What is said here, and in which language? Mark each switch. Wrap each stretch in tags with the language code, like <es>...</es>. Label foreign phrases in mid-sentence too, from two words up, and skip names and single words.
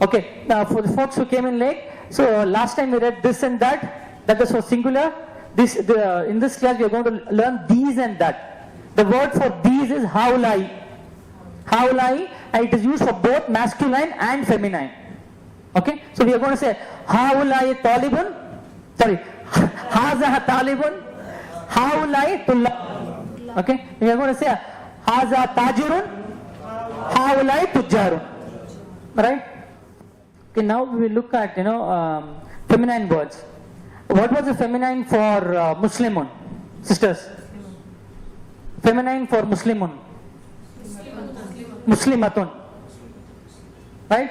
<en>Okay, now for the folks who came in late, so last time we read this and that was for singular. In this class we are going to learn these and that. The word for these is haulai. Haulai, and it is used for both masculine and feminine. Okay, so we are going to say</en> <ar>هؤلاء طالبٌ,</ar> <en>sorry,</en> <ar>هذا طالبٌ، هؤلاء طلاب.</ar> <en>Okay, we are going to say</en> <ar>هذا تاجرٌ، هؤلاء تجارٌ.</ar> <en>Right? Okay, now we will look at feminine words. What was the feminine for Muslimun, sisters? Feminine for Muslimun. Muslimatun. Right?</en>